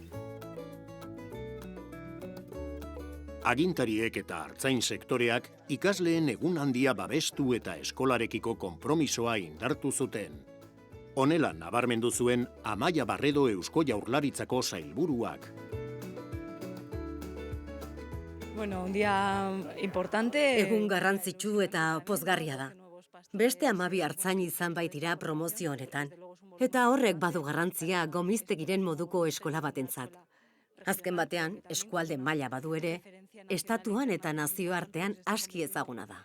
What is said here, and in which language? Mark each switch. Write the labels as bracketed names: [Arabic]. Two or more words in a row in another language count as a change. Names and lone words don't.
[Basque] Agintariek eta artzain sektoreak ikasleen egun handia babestu eta eskolarekiko konpromisoa indartu zuten. Honela nabarmendu zuen Amaia Barredo Eusko Jaurlaritzako sailburuak. [Spanish] Un día importante. [Basque] Egun garrantzitsu eta pozgarria da. Beste 12 artzain izan baitira promozio honetan. Eta horrek badu garrantzia Gomiztegiren moduko eskola batentzat. Azken batean, eskualde maila badu ere, estatuan eta nazioartean aski ezaguna da.